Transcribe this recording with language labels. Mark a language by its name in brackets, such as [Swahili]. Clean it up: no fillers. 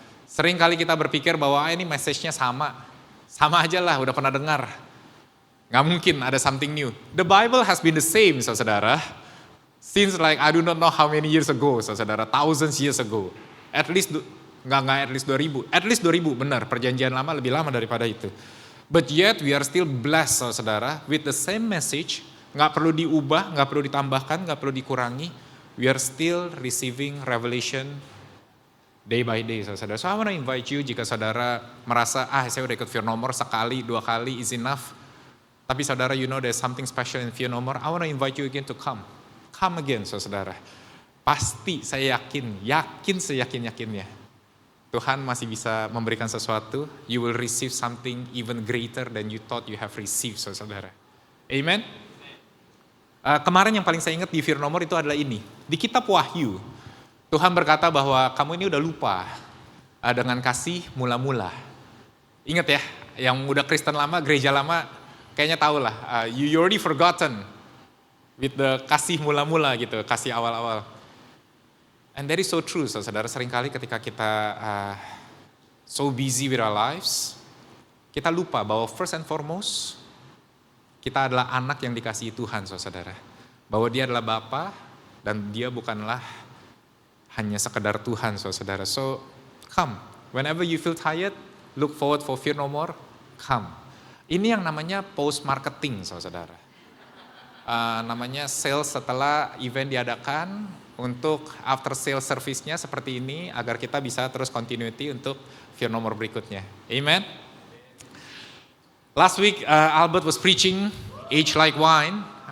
[Indonesian] Sering kali kita berpikir bahwa ini message-nya sama aja lah, udah pernah dengar. Gak mungkin ada [English] something new. The Bible has been the same [Indonesian] saudara. [English] Since like I do not know how many years ago saudara, thousands years ago. At least, [Indonesian] nggak at least 2000. At least 2000 benar, perjanjian lama lebih lama daripada itu. [English] But yet we are still blessed [Indonesian] saudara [English] with the same message. [Indonesian] Gak perlu diubah, gak perlu ditambahkan, gak perlu dikurangi. [English] We are still receiving revelation day by day, [Indonesian] saudara. [English] So I want to invite you [Indonesian] jika saudara merasa, saya udah ikut Fear No More sekali, 2 kali [English] is enough. [Indonesian] Tapi saudara, [English] you know there's something special in Fear No More. I want to invite you again to come. Come again, [Indonesian] saudara. Pasti saya yakin seyakin-yakinnya. Tuhan masih bisa memberikan sesuatu. [English] You will receive something even greater than you thought you have received, [Indonesian] saudara. Amen. Kemarin yang paling saya ingat di Fear No More itu adalah ini. Di kitab Wahyu, Tuhan berkata bahwa kamu ini udah lupa dengan kasih mula-mula. Ingat ya, yang udah Kristen lama, gereja lama, kayaknya tahu lah. [English] You already forgotten with the [Indonesian] kasih mula-mula gitu, kasih awal-awal. [English] And that is so true, [Indonesian] saudara. Seringkali ketika kita [English] so busy with our lives, [Indonesian] kita lupa bahwa [English] first and foremost, [Indonesian] kita adalah anak yang dikasihi Tuhan, saudara. Bahwa dia adalah Bapa dan dia bukanlah hanya sekedar Tuhan, saudara. [English] So, come. Whenever you feel tired, look forward for Fear No More, come. [Indonesian] Ini yang namanya post marketing, saudara. Namanya sales setelah event diadakan untuk after sales service-nya seperti ini agar kita bisa terus continuity untuk Fear No More berikutnya. Amen. [English] Last week Albert was preaching Age Like Wine.